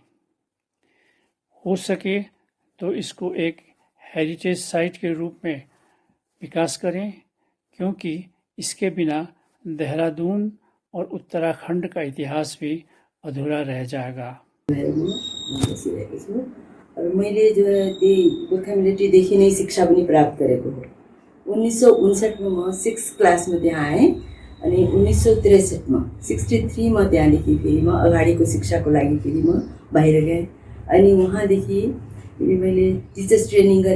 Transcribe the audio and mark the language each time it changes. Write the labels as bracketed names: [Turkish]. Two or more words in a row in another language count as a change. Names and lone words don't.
[Hindi] हो सके तो इसको एक हेरिटेज साइट के रूप में विकास करें, क्योंकि इसके बिना देहरादून और उत्तराखंड का इतिहास भी अधूरा रह जाएगा। [Nepali] और मैले जो है त्यही गोर्खा मिलिट्रीदेखि नै शिक्षा पनि प्राप्त गरेको हो। 1959 में म 6 क्लास में त्यहाँ आएँ अनि 1963 में 63 में त्यहाँदेखि फेरि म अगाडिको शिक्षाको लागि फेरि म बाहिर गएँ अनि वहाँदेखि फेरि मैले [English] teachers training [Nepali] गरेँ।